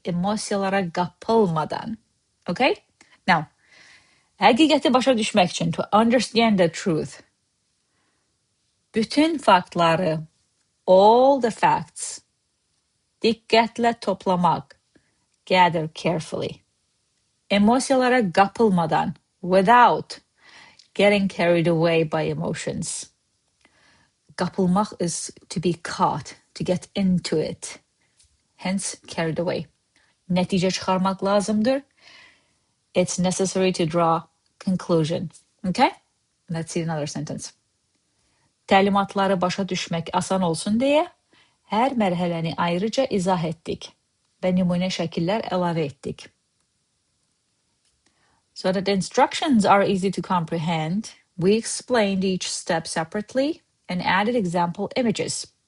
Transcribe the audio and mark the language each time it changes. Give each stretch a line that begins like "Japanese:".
Azerbaijani: Emosiyalara qapılmadan.
English: Okay? Now,
Azerbaijani: həqiqəti başa düşmək üçün,
English: to understand the truth,
Azerbaijani: bütün faktları,
English: all the facts,
Azerbaijani: diqqətlə toplamaq,
English: gather carefully.
Azerbaijani: Emosiyalara qapılmadan,
English: without getting carried away by emotions. Qapılmaq is to be caught, to get into it. Hence, carried away.
Azerbaijani: Nəticə çıxarmaq lazımdır.
English: It's necessary to draw conclusion. Okay? Let's see another sentence.
Azerbaijani: Təlimatları başa düşmək asan olsun deyə hər mərhələni ayrıca izah etdik və nümunə şəkillər əlavə etdik.
English: So that the instructions are easy to comprehend, we explained each step separately and added example images.